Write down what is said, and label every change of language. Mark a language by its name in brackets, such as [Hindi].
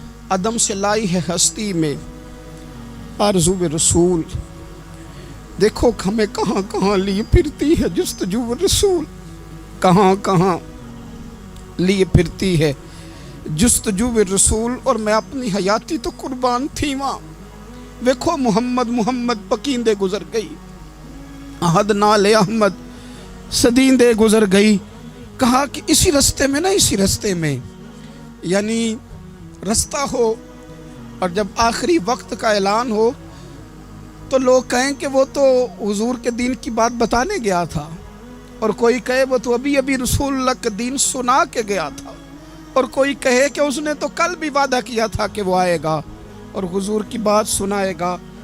[Urdu] عدم سے لائی ہے ہستی میں آرزو رسول، دیکھو ہمیں کہاں کہاں لیے پھرتی ہے جستجو رسول، کہاں کہاں لیے پھرتی ہے جستجو رسول. اور میں اپنی حیاتی تو قربان تھی وہاں. [Saraiki] دیکھو محمد پکیندے گزر گئی، احد نال احمد صدیندے گزر گئی. [Urdu] کہا کہ اسی رستے میں نا، اسی رستے میں، یعنی رستہ ہو اور جب آخری وقت کا اعلان ہو تو لوگ کہیں کہ وہ تو حضور کے دین کی بات بتانے گیا تھا، اور کوئی کہے وہ تو ابھی رسول اللہ کا دین سنا کے گیا تھا، اور کوئی کہے کہ اس نے تو کل بھی وعدہ کیا تھا کہ وہ آئے گا اور حضور کی بات سنائے گا.